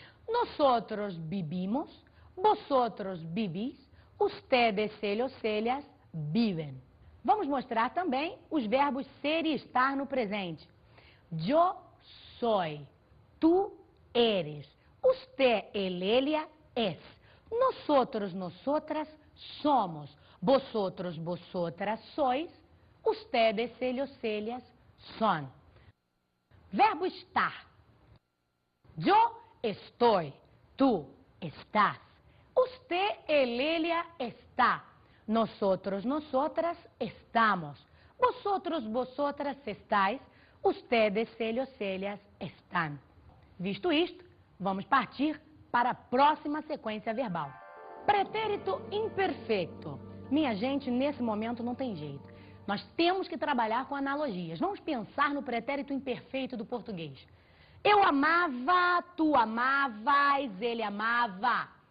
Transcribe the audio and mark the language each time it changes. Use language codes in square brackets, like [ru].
[es] Nosotros vivimos, vosotros vivís, ustedes, ellos, ellas viven. [pt] Vamos mostrar também os verbos ser e estar no presente. [es] Yo soy, tú eres, usted, ella es, nosotros, nosotras somos, vosotros, vosotras sois, ustedes, ellos, ellas son. Verbo estar. Yo estoy, tú estás, usted, ella está, nosotros, nosotras estamos, vosotros, vosotras estáis, ustedes, ellos, ellas están. [pt] Visto isto, vamos partir para a próxima sequência verbal. Pretérito imperfeito. Minha gente, nesse momento não tem jeito. Nós temos que trabalhar com analogias. Vamos pensar no pretérito imperfeito do português. Eu amava, tu amavas, ele amava.